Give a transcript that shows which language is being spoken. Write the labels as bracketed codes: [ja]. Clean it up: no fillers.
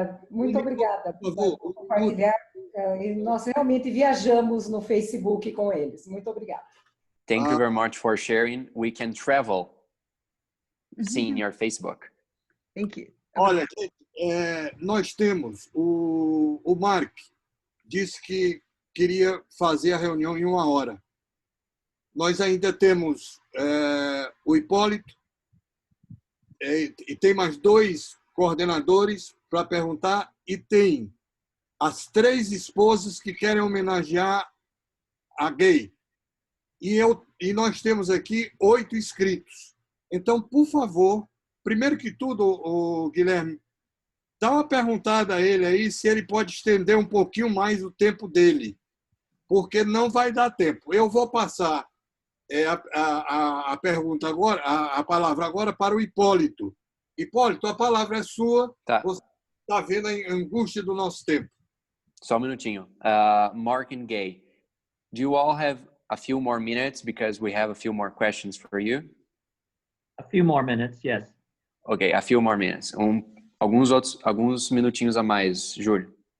[pt] Muito obrigada por compartilhar. E nós realmente viajamos no Facebook com eles. Muito obrigada. [en] Thank you very much for sharing. We can travel seeing your Facebook. Thank you. [pt] Olha, nós temos o Mark disse que queria fazer a reunião em 1 hora. Nós ainda temos o Hipólito e tem mais 2 coordenadores para perguntar e tem as 3 esposas que querem homenagear a gay. E nós temos aqui 8 inscritos. Então, por favor, primeiro que tudo, o Guilherme, dá uma perguntada a ele aí se ele pode estender um pouquinho mais o tempo dele, porque não vai dar tempo. Eu vou passar a pergunta agora, a palavra agora para o Hipólito. Hipólito, a palavra é sua. Tá. Você está vendo a angústia do nosso tempo. Só um minutinho. [en] Mark and Gay, do you all have a few more minutes because we have a few more questions for you? A few more minutes, yes. Okay, a few more minutes. [pt] Alguns minutinhos a mais, Júlio.